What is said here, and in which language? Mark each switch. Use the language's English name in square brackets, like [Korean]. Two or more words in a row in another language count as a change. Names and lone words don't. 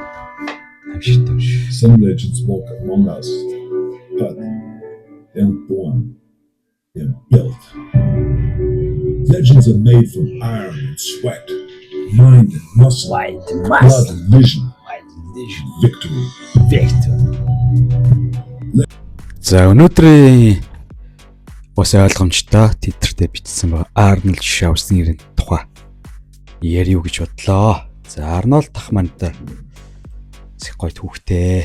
[English] Some legends walk among us, but they're not born. They're built. Legends are made from iron and sweat, mind and muscle, blood and vision, victory. [Mongolian] За өнөөдрийн бас ойлгомжтой титртэй бичсэн байгаа Арнольд Шварценеггерийн тухай ярив гэж бодлоо. За Арнольд ах мантай гоё түүхтэй.